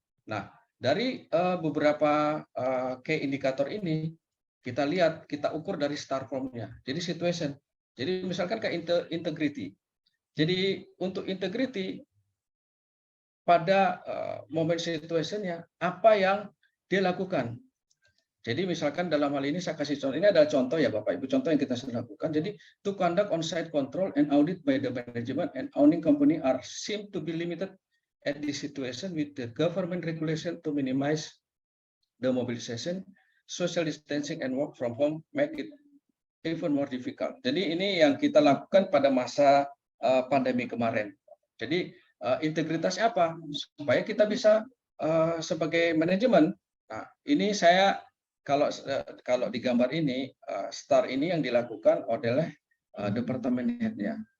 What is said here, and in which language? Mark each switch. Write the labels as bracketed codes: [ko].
[id] Nah, dari beberapa key indikator ini, kita lihat, kita ukur dari start form-nya. Jadi situation. Jadi misalkan kayak integrity. Jadi untuk integrity, pada momen situation-nya, apa yang dia lakukan. Jadi misalkan dalam hal ini saya kasih contoh, ini adalah contoh ya Bapak Ibu, contoh yang kita sudah lakukan. Jadi [en] to conduct on-site control and audit by the management and owning company are seem to be limited at this situation with the government regulation to minimize the mobilization, social distancing and work from home make it even more difficult. [id] Jadi ini yang kita lakukan pada masa pandemi kemarin. Jadi integritasnya apa? Supaya kita bisa sebagai manajemen. Nah, ini saya kalau di gambar ini, STAR ini yang dilakukan oleh departemen head-nya.